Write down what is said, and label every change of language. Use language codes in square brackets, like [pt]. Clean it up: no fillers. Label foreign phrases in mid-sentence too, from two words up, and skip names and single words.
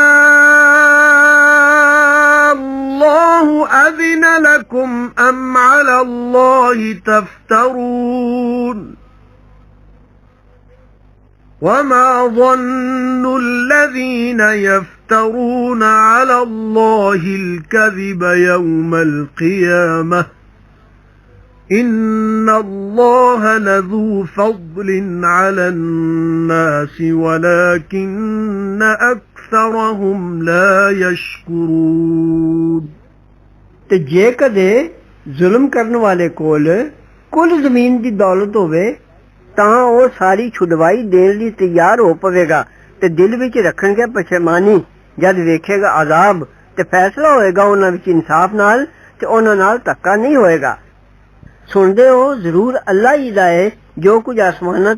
[ar] الله أذن لكم أم على الله تفترون وما ظن الذين يفترون على الله الكذب يوم القيامة إن الله لذو فضل على الناس ولكن أكثرهم لا يشكرون [pa] ਤੇ ਜੇ ਕਦੇ ਜ਼ੁਲਮ ਕਰਨ ਵਾਲੇ ਕੋਲ ਕੁੱਲ ਜ਼ਮੀਨ ਦੀ ਦੌਲਤ ਹੋਵੇ ਤਾਂ ਉਹ ਸਾਰੀ ਛੁਡਵਾਈ ਦੇਣ ਲਈ ਤਿਆਰ ਹੋ ਪਵੇਗਾ ਤੇ ਦਿਲ ਵਿੱਚ ਰੱਖਣਗੇ ਪਛਤਾਨੀ ਜਦ ਵੇਖੇਗਾ ਅਜ਼ਾਬ ਤੇ ਫੈਸਲਾ ਹੋਏਗਾ ਉਹਨਾਂ ਵਿੱਚ ਇਨਸਾਫ ਨਾਲ ਤੇ ਉਹਨਾਂ ਨਾਲ ਧੱਕਾ ਨਹੀਂ ਹੋਏਗਾ ਸੁਣਦੇ ਹੋ ਜ਼ਰੂਰ ਅੱਲਾ ਹੀ ਦਾ ਹੈ ਜੋ ਕੁਝ ਆਸਮਾਨਾਂ